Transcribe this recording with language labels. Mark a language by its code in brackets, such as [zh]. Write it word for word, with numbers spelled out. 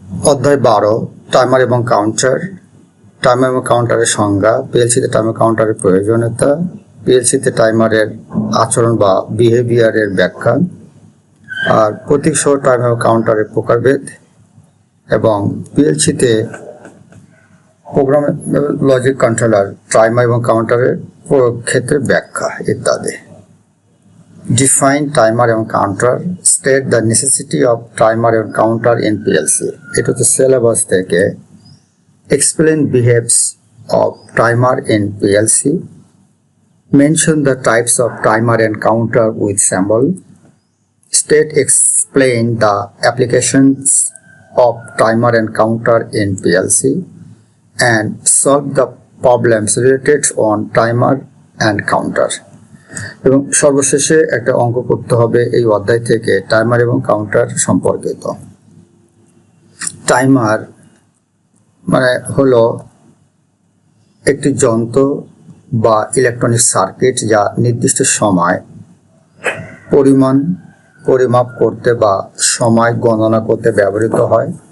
[bn] অধ্যায় বারো টাইমার এবং কাউন্টার। টাইমার এবং কাউন্টারের সংজ্ঞা, পি এল সিতে টাইমার কাউন্টারের প্রয়োজনীয়তা, পি এল সিতে টাইমারের আচরণ বা বিহেভিয়ারের ব্যাখ্যা, আর প্রতীকসহ টাইমার এবং কাউন্টারের প্রকারভেদ এবং পি এল সিতে প্রোগ্রামেবল লজিক কন্ট্রোলার, টাইমার এবং কাউন্টারের প্রয়োগ ক্ষেত্রে ব্যাখ্যা ইত্যাদি। [en] Define timer and counter. State the necessity of timer and counter in P L C. [bn] এটা হচ্ছে সিলেবাস থেকে। [en] Explain behaves of timer in P L C. Mention the types of timer and counter with symbol. State explain the applications of timer and counter in P L C. And solve the problems related on timer and counter. [bn] এবং সর্বশেষে একটা অঙ্ক করতে হবে এই অধ্যায় থেকে timer এবং কাউন্টার সম্পর্কিত। টাইমার মানে হলো একটি যন্ত্র বা ইলেকট্রনিক সার্কিট যা নির্দিষ্ট সময় পরিমাণ পরিমাপ করতে বা সময় গণনা করতে ব্যবহৃত হয়।